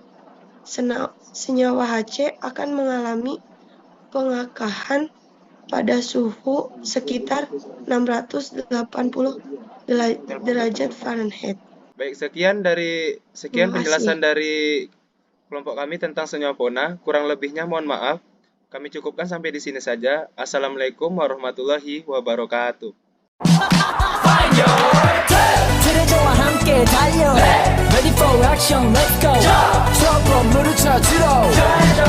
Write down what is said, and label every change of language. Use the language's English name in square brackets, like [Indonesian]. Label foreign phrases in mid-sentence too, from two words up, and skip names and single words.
[Indonesian] Senyawa Hc akan mengalami pengakahan pada suhu sekitar 680 derajat Fahrenheit. Baik, sekian penjelasan dari kelompok kami tentang senyawa PONA. Kurang lebihnya mohon maaf. Kami cukupkan sampai di sini saja. [Arabic] السلام عليكم ورحمة الله وبركاته. [Korean] 들려줘와 함께 달려 [English] Ready for action, let's go. [Korean] 첫 건물을 찾으러